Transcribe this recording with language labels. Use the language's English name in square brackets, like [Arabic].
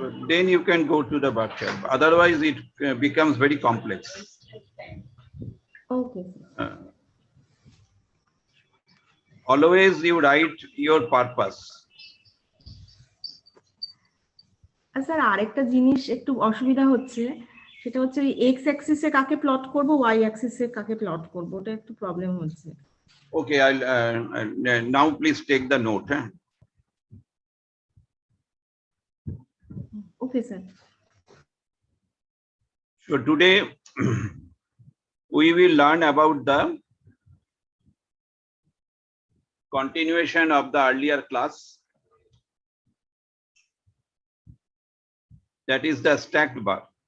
[English] Then you can go to the bar chart. Otherwise, it becomes very complex. [Bangla] Okay sir. [English] Always you write your purpose. [Bangla] Sir আরেকটা জিনিস একটু অসুবিধা হচ্ছে, সেটা হচ্ছে ওই এক্স অ্যাক্সিসে কাকে প্লট করব, ওয়াই অ্যাক্সিসে কাকে প্লট করব, ওটা একটু প্রবলেম হচ্ছে। [English] Okay, I'll now please take the note. [Bangla] Okay sir. [English] So today we will learn about the continuation of the earlier class, that is the stacked bar.